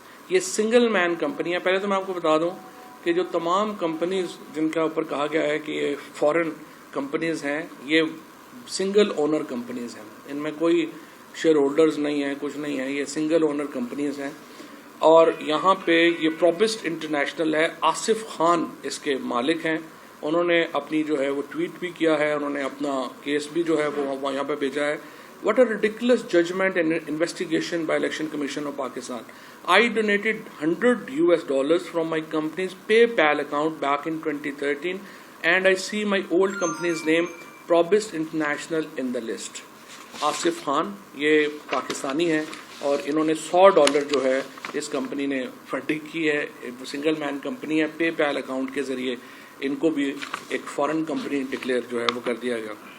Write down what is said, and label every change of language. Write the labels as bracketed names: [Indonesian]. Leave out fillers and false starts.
[Urdu] یہ سنگل مین کمپنی ہے. پہلے تو میں آپ کو بتا دوں کہ جو تمام کمپنیز جن کا اوپر کہا گیا ہے کہ یہ فورن کمپنیز ہیں, یہ سنگل اونر کمپنیز ہیں, ان میں کوئی شیئر ہولڈرز نہیں ہیں, کچھ نہیں ہے, یہ سنگل اونر کمپنیز ہیں. اور یہاں پہ یہ پروبسٹ انٹرنیشنل ہے, آصف خان اس کے مالک ہیں. انہوں نے اپنی جو ہے وہ ٹویٹ بھی کیا ہے, انہوں نے اپنا کیس بھی جو ہے وہ یہاں پہ بھیجا ہے. [English] What a ridiculous judgment and investigation by Election Commission of Pakistan. I donated $100 from my company's PayPal account back in 2013 and I see my old company's name Probist International in the list. [Urdu] Asif Khan یہ پاکستانی ہیں اور انہوں نے $100 جو ہے اس company نے funding کی ہے. سنگل مین کمپنی ہے, پے پیل اکاؤنٹ کے ذریعے ان کو بھی ایک فورن کمپنی ڈکلیئر جو ہے وہ کر دیا گیا.